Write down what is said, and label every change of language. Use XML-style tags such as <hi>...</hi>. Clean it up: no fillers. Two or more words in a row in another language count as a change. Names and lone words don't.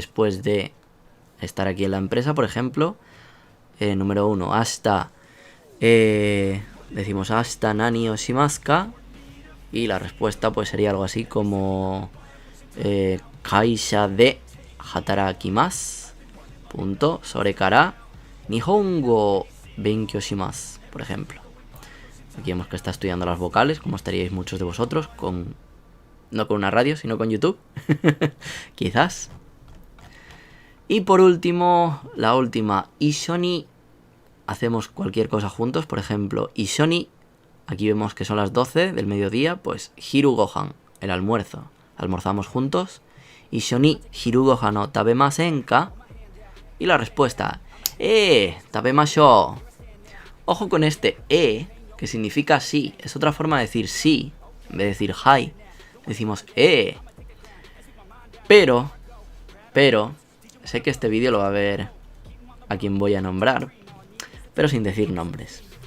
<es>Después de estar aquí en la empresa, por ejemplo, número 1, hasta, decimos hasta</es> <ja>何をしますか.</ja> <es>Y la respuesta pues sería algo así como</es> <ja>会社で働きます.</ja> <es>Punto.</es> <ja>それから日本語勉強します,</ja> <es>por ejemplo. Aquí vemos que está estudiando las vocales, como estaríais muchos de vosotros, no con una radio, sino con YouTube. Quizás. Y por último, la última, ishoni. Hacemos cualquier cosa juntos, por ejemplo, ishoni. Aquí vemos que son las 12 del mediodía, pues</es> <ja>昼ご飯,</ja> <es>el almuerzo. Almorzamos juntos.</es> <ja>一緒に昼ご飯を食べませんか.</ja> <es>Y la respuesta, tabemashou. Ojo con este que significa sí. Es otra forma de decir sí. En vez de decir hi, decimos Pero, sé que este vídeo lo va a ver a quien voy a nombrar, pero sin decir nombres.</es>